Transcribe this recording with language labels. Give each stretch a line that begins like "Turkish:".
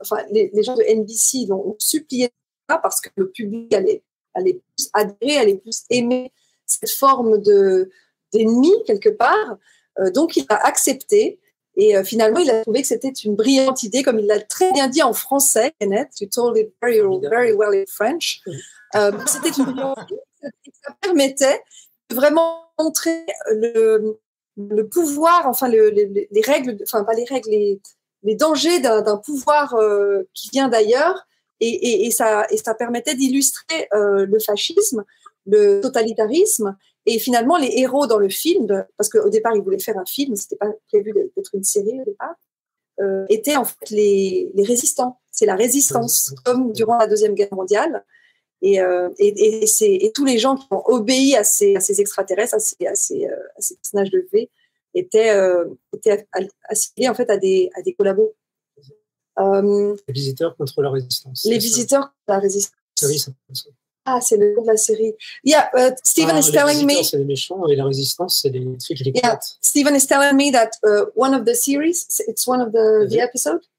French: les gens de NBC ont supplié ça parce que le public allait plus adhérer, allait plus aimer cette forme d'ennemi, quelque part. Donc il a accepté. Et finalement, il a trouvé que c'était une brillante idée, comme il l'a très bien dit en français, Kenneth.
English: You told it very, very well in French.
French: C'était une brillante idée. Ça permettait de vraiment montrer le pouvoir, enfin les règles, enfin pas les règles, les dangers d'un pouvoir qui vient d'ailleurs. Et ça permettait d'illustrer le fascisme, le totalitarisme. Et finalement, les héros dans le film, parce qu'au départ, ils voulaient faire un film, c'était pas prévu d'être une série au départ, étaient en fait les résistants. C'est la résistance, comme durant la Deuxième Guerre mondiale. Et tous les gens qui ont obéi à ces extraterrestres, à ces personnages de V, étaient assimilés en fait à des collabos. Les visiteurs contre la résistance. Les visiteurs contre la résistance. Oui, c'est Ah, c'est le nom de la série.
English: Yeah, Stephen is telling me.
French: C'est les méchants et la résistance, c'est les trucs qui
English: Yeah, Stephen is telling me that one of the series, it's one of the episodes.